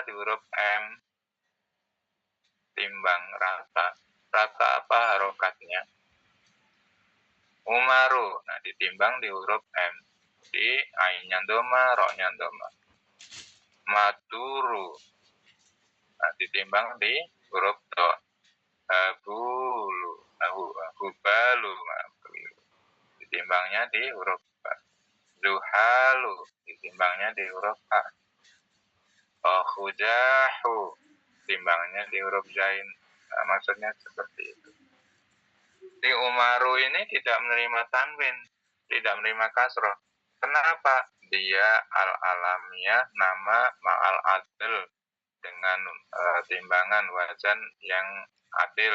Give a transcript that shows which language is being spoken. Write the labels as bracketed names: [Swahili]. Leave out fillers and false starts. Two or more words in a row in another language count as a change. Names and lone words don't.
[Indonesian] Di huruf M. Timbang rata. Rata apa harokatnya? Umaru. Nah, ditimbang di huruf M. Di ainnya doma, roknya doma. Maturu. Nah, ditimbang di huruf to. Hubalu. Ditimbangnya di huruf ba. Zuhalu. Ditimbangnya di huruf A. Khujahu. Timbangnya di huruf zain. Nah, maksudnya seperti itu. Di Umaru ini tidak menerima tanwin, tidak menerima kasroh. Kenapa? Dia al-alamiyah, nama [Arabic] مع العدل, [Indonesian] dengan timbangan wazan yang adil.